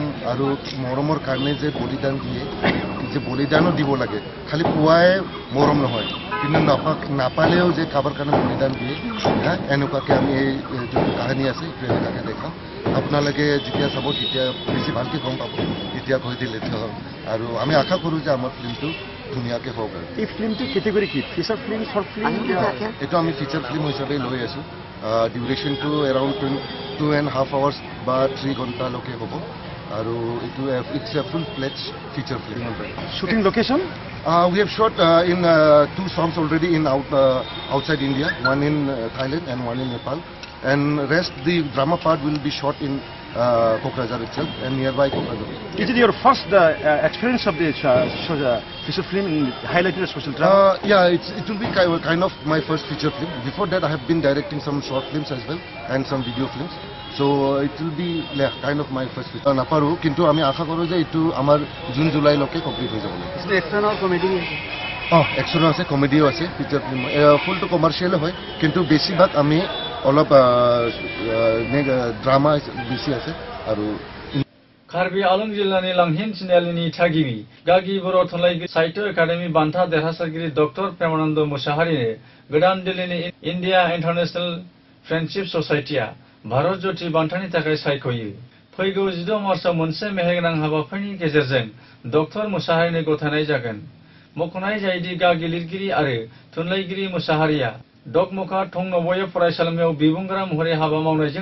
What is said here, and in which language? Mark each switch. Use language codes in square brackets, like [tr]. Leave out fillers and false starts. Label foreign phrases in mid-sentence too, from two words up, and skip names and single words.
[as] আৰু মৰমৰ কাৰণে যে বলিদান দিয়ে যে বলিদানো দিব লাগে খালি পুৱাই মৰম নহয় কিন্তু নাপালেও যে কাৰোবাৰ কাৰণে বলিদান দিয়ে এনেকুৱাকৈ আমি এই যোনটো কাহিনী আছে এইটো এনেকুৱাকৈ দেখাম আপোনালোকে যেতিয়া চাব তেতিয়া বেছি ভালকৈ গম পাব তেতিয়া কৈ দিলে আৰু আমি আশা কৰোঁ যে আমাৰ ফিল্মটো ধুনীয়াকৈ হওক আৰু এই ফিল্মটো কেটেগৰী কি [en] feature film short film [as] এইটো আমি [en] feature film [as] হিচাপে লৈ আছোঁ ডিউৰেশ্যনটো এৰাউণ্ড [en] 2.5 hours [as] বা 3 ঘণ্টালৈকে হ'ব আৰু এইটো [en] it's a full fledged feature film [as] শ্বুটিং লোকেশ্যন [en] we have shot in 2 songs already in outside India, one in Thailand and one in Nepal, and rest the drama part will be shot in Kokrajhar itself and nearby Kokrajhar. Is it your first experience of the feature film in highlighting the social drama? Yeah, it will be kind of my first feature film. Before that, I have been directing some short films as well and some video films. So it will be kind of my first feature. [as] নাপাৰু, কিন্তু আমি আশা কৰো যে ইটো আমাৰ June July লৈকে complete হৈ যাবলৈ. [en] Is it action or comedy? [as] Action ase, comedy ase, [en] feature film. [as] Full to commercial hoy, kintu besi bhat ami অলপ ড্ৰামা বেছি আছে আৰু [brx] कार्बि आलं जिल्लानि लांहिन चिनालिनि थागिबि गागि बर' थुनलाइगिरि साहित्य एकाडेमि बान्था देरहासारगिरि डक्टर प्रेमानन्द मुसाहारिनो गोदान दिल्लीनि इन्डिया इन्टारनेशनेल फ्रेन्डशिप ससाइटिया भारत ज्योति बान्थानि थाखाय सायख'यो फैगौ 16 मार्चआव मोनसे मेहेरगोनां हाबाफारिनि गेजेरजों डक्टर मुसाहारिनो गथायनाय जागोन मख'नाय जायोदि गागि लिरगिरि आरो थुनलाइगिरि मुसाहारिया डकमुखा थंनबय फरायसालिमायाव बिबुंगोरा महरै हाबा मावनायजों